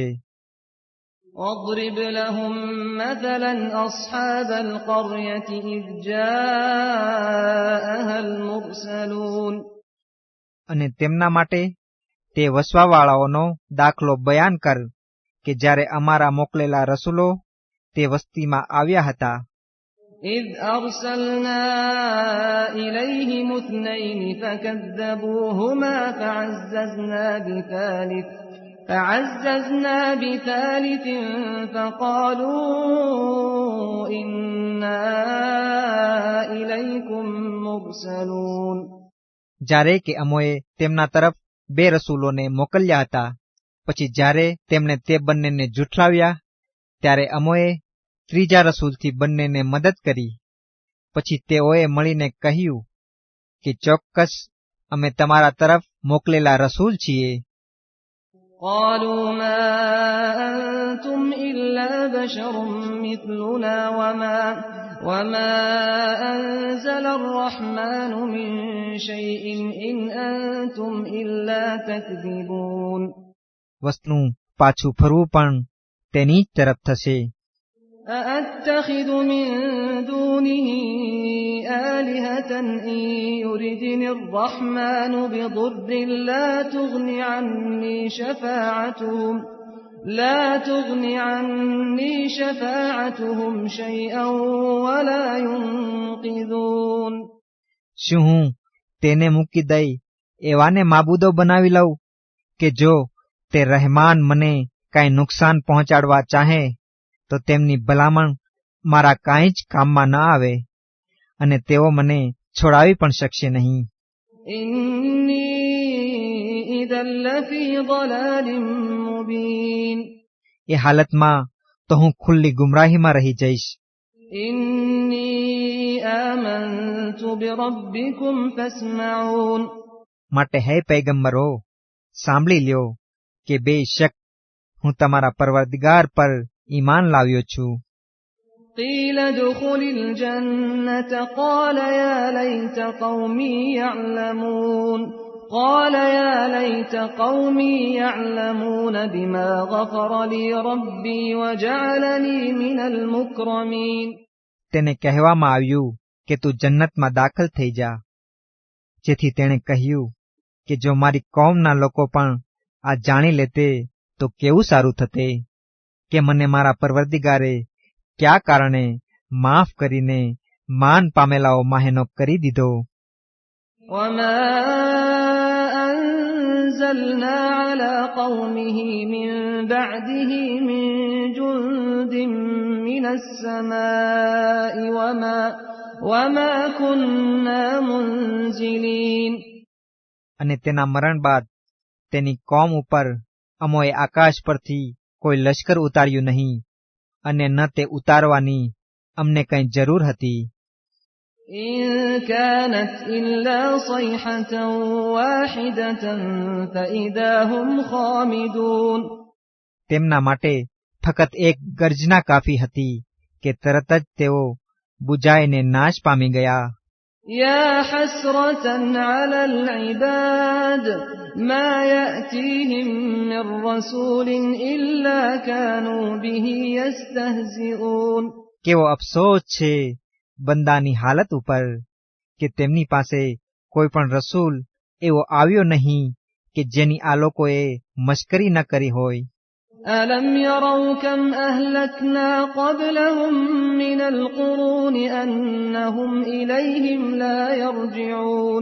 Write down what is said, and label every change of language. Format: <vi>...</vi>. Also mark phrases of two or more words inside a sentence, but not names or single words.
<ar>واضرب لهم مثلا أصحاب القرية إذ جاءها المرسلون।</ar> <gu>અને તેમના માટે તે વસવાવાળાઓનો દાખલો બયાન કર કે જ્યારે અમારા મોકલેલા રસૂલો તે વસ્તીમાં આવ્યા હતા।</gu> <ar>إذ أرسلنا إليهم اثنين فكذبوهما فعززنا بثالث فقالوا إنا إليكم مرسلون।</ar> <gu>જ્યારે કે અમોએ તેમના તરફ બે રસૂલોને મોકલ્યા હતા, પછી જ્યારે તેમણે તે બંનેને જૂઠલાવ્યા, ત્યારે અમોએ ત્રીજા રસૂલથી બંનેને મદદ કરી। પછી તેઓએ મળીને કહ્યું કે ચોક્કસ અમે તમારા તરફ મોકલેલા રસૂલ છીએ।</gu> <ar>قالوا ما أنتم إلا بشر مثلنا وما أنزل الرحمن من شيء إن أنتم إلا تكذبون।</ar> <gu>વસ્તુનું પાછું ફરવું પણ તેની જ તરફ થશે।</gu> <ar>أأتخذ من دونه آلهة إن يردني الرحمن بضر لا تغن عني شفاعتهم شيئا ولا ينقذون.</ar> <gu>શું હું તેને મૂકી દઈ એવાને માબૂદો બનાવી લઉં કે જો તે રહેમાન મને કાંઈ નુકસાન પહોંચાડવા ચાહે તો તેમની ભલામણ મારા કાંઈ જ કામમાં ન આવે અને તેઓ મને છોડાવી પણ શકશે નહીં.</gu> <ar>إني إذا لفي ضلال مبين.</ar> <gu>એ હાલતમાં તો હું ખુલ્લી ગુમરાહીમાં રહી જઈશ.</gu> <ar>إني آمنت بربكم فاسمعون.</ar> <gu>માટે હે પૈગંબરો, સાંભળી લ્યો કે બેશક હું તમારા પરવરદિગાર પર ઈમાન લાવ્યો છું.</gu> <ar>قيل ادخل الجنة قال يا ليت قومي يعلمون بما غفر لي ربي وجعلني من المكرمين.</ar> <gu>તેને કહેવામાં આવ્યું કે તું જન્નતમાં દાખલ થઈ જા. જેથી તેણે કહ્યું કે જો મારી કોમના લોકો પણ આ જાણી લેતે તો કેવું સારું થતે કે મને મારા પરવરદિગારે કયા કારણે માફ કરીને માન પામેલાઓ માહેનો કરી દીધો.</gu> <ar>وما أنزلنا على قومه من بعده من جند من السماء وما كنا منزلين.</ar> <gu>અને તેના મરણ બાદ તેની કોમ ઉપર અમોએ આકાશ પરથી કોઈ લશ્કર ઉતાર્યું નહીં અને ન તે ઉતારવાની અમને કંઈ જરૂર હતી.</gu> <ar>إن كانت إلا صيحة واحدة فإذا هم خامدون.</ar> <gu>તેમના માટે ફક્ત એક ગર્જના કાફી હતી કે તરત જ તેઓ બુજાઈને નાશ પામી ગયા.</gu> <ar>يا حسرة على العباد ما يأتيهم من رسول إلا كانوا به يستهزئون.</ar> <gu>કેવો અફસોસ છે બંદાની હાલત ઉપર કે તેમની પાસે કોઈ પણ રસૂલ એવો આવ્યો નહીં કે જેની આ લોકોએ મશ્કરી ન કરી હોય.</gu> <ar>ألم يروا كم أهلكنا قبلهم من القرون أنهم إليهم لا يرجعون.</ar>